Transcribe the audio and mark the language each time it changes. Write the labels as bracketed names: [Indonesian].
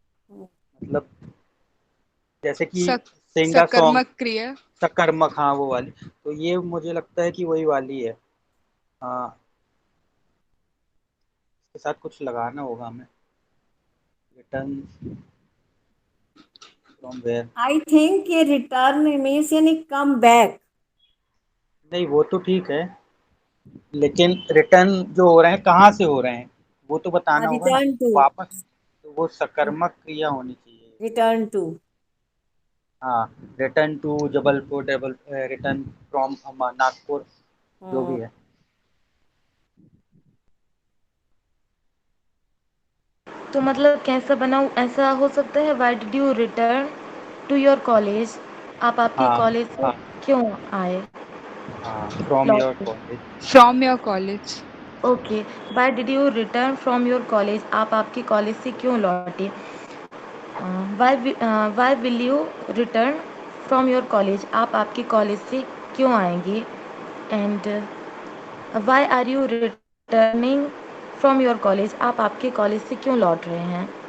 [Hindi] मतलब जैसे कि सक, [English] sing a song, [Hindi] सकर्मक क्रिया। सकर्मक, हाँ वो वाली। तो ये मुझे लगता है कि वही वाली है। हाँ, इसके साथ कुछ लगाना होगा हमें। [English] Return from where? I think ये return means यानी come back. [Hindi] नहीं, वो तो ठीक है, लेकिन रिटर्न जो हो रहे हैं कहाँ से हो रहे हैं वो तो बताना होगा ना। [English] Return to. [Hindi] वापस, तो वो सकर्मक क्रिया होनी चाहिए। [English] Return to. [Hindi] हाँ, [English] return to Jabalpur, return from Nagpur, [Hindi] जो भी है। तो मतलब कैसा बनाऊँ? ऐसा हो सकता है [English] Why did you return to your college? [Hindi] आप आपके हाँ कॉलेज से हाँ क्यों आए? [English] हाँ, from your [Hindi] लौटे. [English] College. From your college. Okay. Why did you return from your college? [Hindi] आप आपके कॉलेज से क्यों लौटे? [English] Why will you return from your college? [Hindi] आप आपके कॉलेज से क्यों आएंगे? [English] And why are you returning from your college? [Hindi] आप आपके कॉलेज से क्यों लौट रहे हैं?